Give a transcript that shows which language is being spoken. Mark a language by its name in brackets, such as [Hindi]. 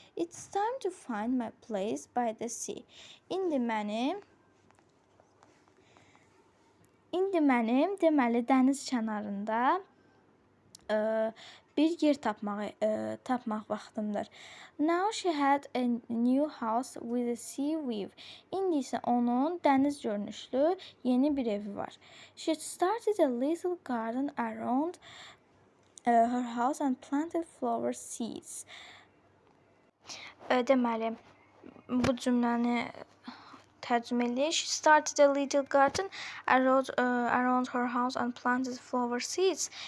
[English] It's time to find my place by the sea. [Azerbaijani] İndi mənim deməli dəniz kənarında bir yer tapmaq vaxtımdır. [English] Now she had a new house with a sea view. [Azerbaijani] İndi isə onun dəniz görünüşlü yeni bir evi var. [English] She started a little garden around her house and planted flower seeds. [Azerbaijani] Deməli, bu cümləni tərcümə eləyək. [English] She started a little garden around her house and planted flower seeds.